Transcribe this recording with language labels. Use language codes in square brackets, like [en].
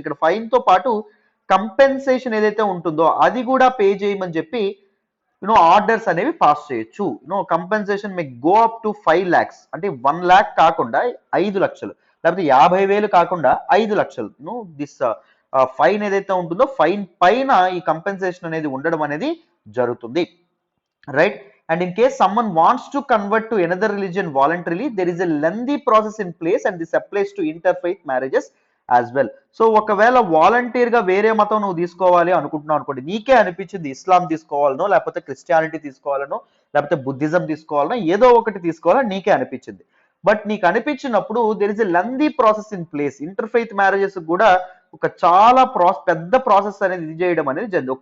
[te] ఇక్కడ ఫైన్ తో పాటు కంపెన్సేషన్ ఏదైతే ఉంటుందో అది కూడా పే చేయమని చెప్పి ఆర్డర్స్ అనేవి పాస్ చేయొచ్చు. [en] compensation may go up to 5 lakhs, [te] అంటే 1 lakh కాకుండా 5 లక్షలు, లేకపోతే 50,000 కాకుండా 5 లక్షలు. దిస్ ఫైన్ ఏదైతే ఉంటుందో ఫైన్ పైన ఈ కంపెన్సేషన్ అనేది ఉండడం అనేది జరుగుతుంది, right. [en] And in case someone wants to convert to another religion voluntarily, there is a lengthy process in place and this applies to interfaith marriages as well. [te] So ఒకవేళ volunteer గా వేరే మతం నువ్వు తీసుకోవాలి అనుకుంటున్నావు అనుకోండి, నీకే అనిపించింది ఇస్లాం తీసుకోవాలనో, లేకపోతే క్రిస్టియానిటీ తీసుకోవాలనో, లేకపోతే బుద్ధిజం తీసుకోవాలనో, ఏదో ఒకటి తీసుకోవాలని నీకే అనిపించింది. బట్ నీకు అనిపించినప్పుడు [en] There is a lengthy process in place. [te] Interfaith marriages కూడా ఒక చాలా పెద్ద ప్రాసెస్ అనేది ఇది చేయడం అనేది జరిగింది.